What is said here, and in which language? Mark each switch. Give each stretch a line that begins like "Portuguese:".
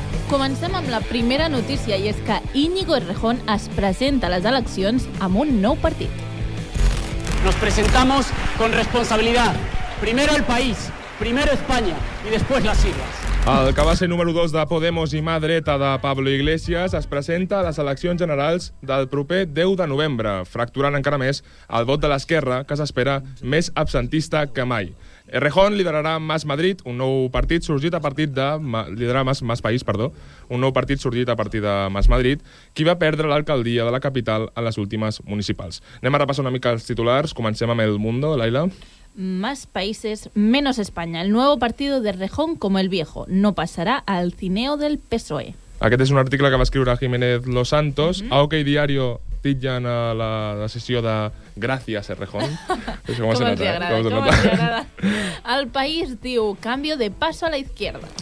Catalan: Comencem amb la primera notícia, i és que Íñigo Errejón es presenta a les eleccions amb un nou partit.
Spanish: Nos presentamos con responsabilidad. Primero el país, primero España y después las islas.
Catalan: El que va ser número 2 de Podemos i mà dreta de Pablo Iglesias es presenta a les eleccions generals del proper 10 de novembre, fracturant encara més el vot de l'esquerra, que s'espera més absentista que mai. Errejón liderarà Más Madrid, un nou partit sorgit a partir de... liderarà Más País, perdó, un nou partit sorgit a partir de Más Madrid, qui va perdre l'alcaldia de la capital en les últimes municipals. Anem a repassar una mica els titulars. Comencem amb El Mundo, Laila.
Spanish: Más países, menos España. El nuevo partido de Errejón, como el viejo, no pasará al cineo del PSOE.
Catalan: Aquest és un article que va escriure Jiménez Los Santos. A OK Diario titllen a la decisió de Gracias, Errejón. Com els agrada.
Spanish: El País
Catalan: diu,
Spanish: cambio de paso a la izquierda.